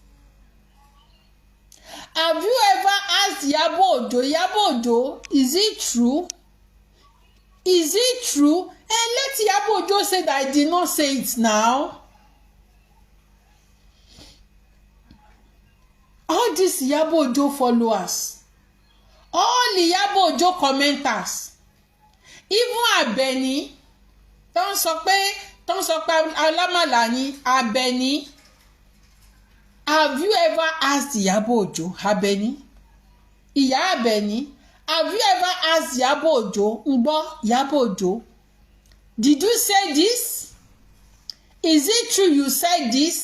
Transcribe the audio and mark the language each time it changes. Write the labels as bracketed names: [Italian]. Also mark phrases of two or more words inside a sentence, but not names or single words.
[English] Have you ever asked Iyabo Ojo, Iyabo Ojo, is it true? Is it true? And let Iyabo Ojo say that I did not say it now. All these Iyabo Ojo followers, all Iyabo Ojo commenters, even Abeni, don't [Yoruba] sọ pé alámàlà ni [English] Abeni. Have you ever asked Iyabo Ojo, Abeni? [Yoruba] Ìyá Abeni, [English] have you ever asked Iyabo Ojo, Ngbo Iyabo Ojo, did you say this? Is it true you said this?